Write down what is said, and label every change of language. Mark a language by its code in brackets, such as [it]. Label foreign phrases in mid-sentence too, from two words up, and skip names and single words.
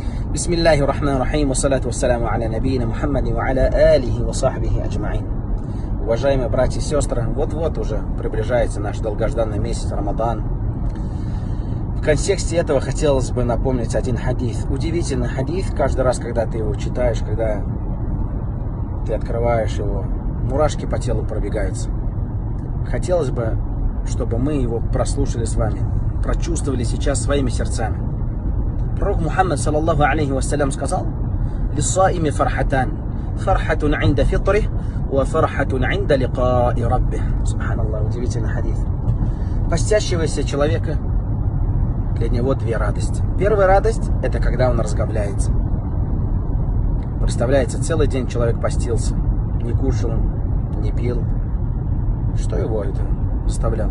[ar] بسم الله الرحمن الرحيم والصلاة والسلام على نبينا محمد وعلى آله وصحبه أجمعين. [ru] Уважаемые братья и сестры, вот-вот уже приближается наш долгожданный месяц Рамадан. В контексте этого хотелось бы напомнить один хадис. Удивительный хадис, каждый раз, когда ты его читаешь, когда ты открываешь его, мурашки по телу пробегаются. Хотелось бы, чтобы мы его прослушали с вами, прочувствовали сейчас своими сердцами. Пророк Мухаммад, [ar] صلى الله عليه وسلم, [ru] сказал: [ar] «للصائم فرحتان فرحة عند فطره وفرحة عند لقاء ربه». [ru] Субханаллах, удивительный хадис. Постящегося человека, для него две радости. Первая радость – это когда он разговляется. Представляете, целый день человек постился, не кушал, не пил. Что его это заставляло?